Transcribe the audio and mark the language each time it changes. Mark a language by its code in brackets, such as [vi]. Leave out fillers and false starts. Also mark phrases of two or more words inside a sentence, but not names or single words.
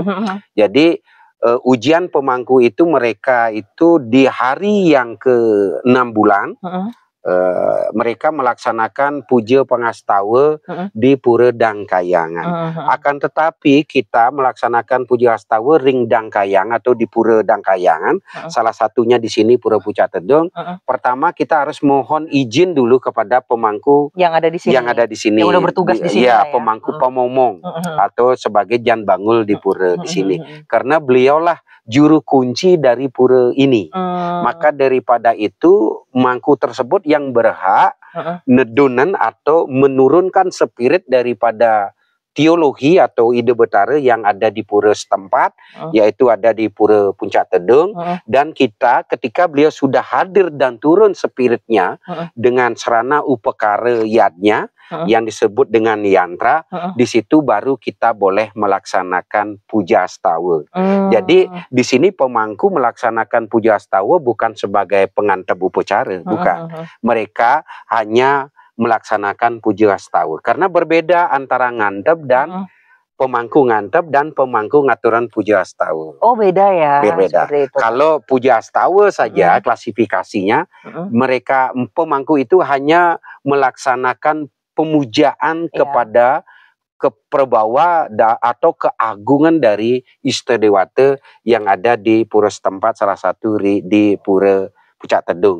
[id] Jadi ujian pemangku itu mereka itu di hari yang ke-6 bulan, mereka melaksanakan puja pengastawa di Pura Dangkayangan. Akan tetapi kita melaksanakan puja astawa ring Dangkayang atau di Pura Dangkayangan. Salah satunya di sini Pura Pucak Tedong. Pertama kita harus mohon izin dulu kepada pemangku yang ada di sini. Yang ada di sini. Yang udah bertugas di sini. Ya, pemangku pemomong atau sebagai [ban] jan bangul [id] di pura di sini. Karena beliaulah juru kunci dari pura ini. Maka daripada itu mangku tersebut yang berhak nedunan atau menurunkan spirit daripada teologi atau ide betara yang ada di pura setempat, yaitu ada di Pura Puncak Tedong. Dan kita ketika beliau sudah hadir dan turun spiritnya dengan serana upekara yadnya yang disebut dengan yantra, di situ baru kita boleh melaksanakan puja astawa. Jadi di sini pemangku melaksanakan puja astawa bukan sebagai pengantep upacara, bukan. Mereka hanya melaksanakan puja astawa. Karena berbeda antara ngantep dan pemangku ngantep dan pemangku ngaturan puja astawa. Oh beda ya. Berbeda. Kalau puja astawa saja klasifikasinya, mereka pemangku itu hanya melaksanakan pemujaan kepada keperbawa atau keagungan dari Ista Dewata yang ada di pura setempat, salah satu di Pura Pucak Tedong.